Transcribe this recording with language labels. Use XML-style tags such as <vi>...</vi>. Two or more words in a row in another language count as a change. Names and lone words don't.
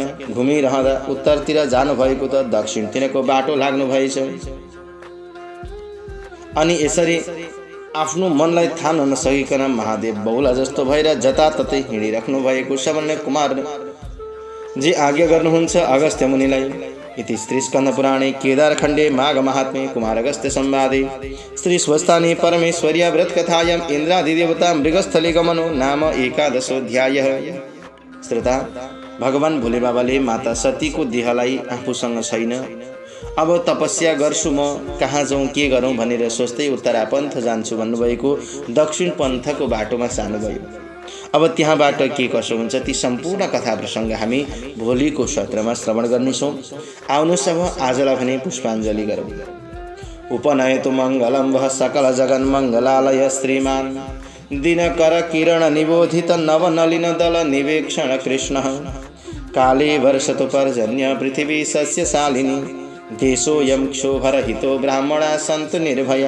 <ne>घुमिरहँदा उत्तरतिर जानुभएको त दक्षिणतिरको बाटो लाग्नु भएछ। अनि यसरी आफ्नो मनलाई थाम्न नसकिकन महादेव बौला जस्तो भएर जताततै हिँडिराख्नु भएको छ भन्ने कुमार जी आज्ञा गर्नुहुन्छ अगस्त्य मुनिलाई।</ne> <sa>इति श्री स्कंद पुराणे केदारखण्डे माघ महात्म्ये कुमारगस्त्य संवादे श्री स्वस्थाने परमेश्वर्या व्रत कथायां इंद्रादिदेवता मृगस्थले गमनो नाम 11</sa> <ne>श्रोता, भगवान भोले बाबाले माता सतीको देहलाई आफूसँग छैन, अब तपस्या गर्छु, म कहाँ जाउँ के गरौँ भनेर सोच्दै उत्तरापन्थ जान्छु भन्नुभएको दक्षिण पन्थको बाटोमा सार्नुभयो। अब त्यहाँबाट के कसो हुन्छ ती सम्पूर्ण कथा प्रसङ्ग हामी भोलिको सत्रमा श्रवण गर्नेछौँ। आउनुहोस् अब आजलाई भने पुष्पाञ्जली गरौँ।</ne> <sa>उपनयतु मङ्गलं वः सकल जगन्मङ्गलालय श्रीमान् दिनकर किरण निबोधित नवनलिन दल निवेक्षण कृष्ण काले वर्षतु पर्जन्य पृथिवी सस्यशालिनी देशोऽयं क्षोभरहितो ब्राह्मणा सन्तु निर्भया</sa>